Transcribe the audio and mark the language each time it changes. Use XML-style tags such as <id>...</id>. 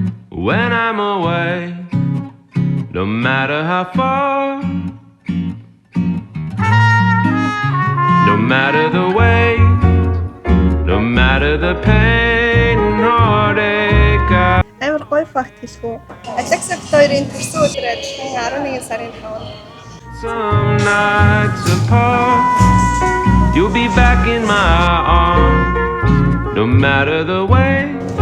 <en>When I'm away, no matter how far, no matter the weight, no matter the pain and heartache.</en> <mn>Амар гоё факт хэлэхүү. Alexa хоёрын төрсөн өдөр адилхан 11 сарын 5-нд.</mn> <en>Some nights apart, you'll be back in my arms, no matter the way.</en>